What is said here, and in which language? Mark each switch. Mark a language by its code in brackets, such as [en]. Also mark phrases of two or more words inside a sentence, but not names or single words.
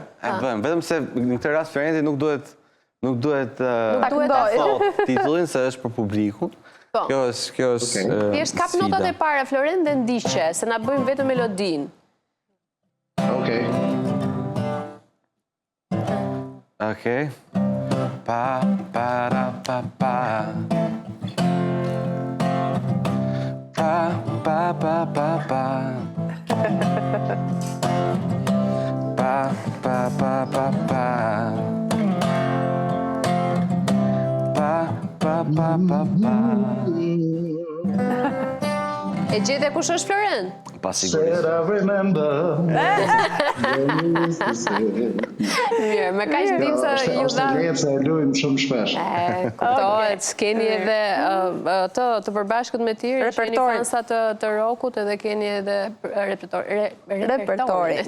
[sq] Vetëm se në këtë rast Florenti nuk duhet thot titullin se është për publikun. Kjo është Thjesht kap notat e para Florent dhe ndiqe, se na bëjmë vetëm melodin. Okej. Okej. Pa pa ra pa pa. Pa pa pa pa pa. Pa pa pa pa pa. Pa pa pa pa pa. E gjete kush është Florent? Pa sigurisht. [en] Said I remember. [sq] Mirë, me kaq dim se ju Është dha. lehtë se e luajm shumë shpesh. Kuptohet, keni edhe të përbashkët me ti, keni fansa të rockut edhe keni edhe repertorin.